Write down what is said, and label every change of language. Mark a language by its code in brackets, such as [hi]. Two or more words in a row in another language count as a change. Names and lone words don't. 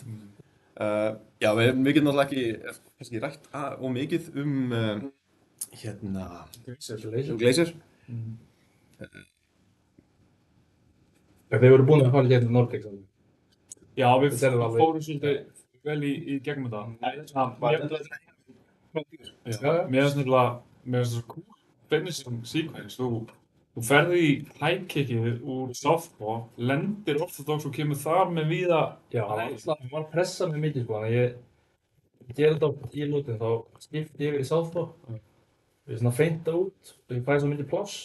[is] Já, við getum náttúrulega ekki kannski rætt of mikið Glacier. Þeir voru búin að fara hérna Nordic saman. Já, við fórum svolítið vel í gegnum þetta. Mér finnst það svo [en] cool finishing sequence. [is] Þú ferði í [en] high kickið [is] úr southpaw, lendir orthodox og kemur þar með víða. Já, hann var að pressa mig mikið, sko, þannig að ég gerði þetta í lútin, þá skipti ég yfir í southpaw. Ég svona feinta út og ég fæði svo mikið pláss.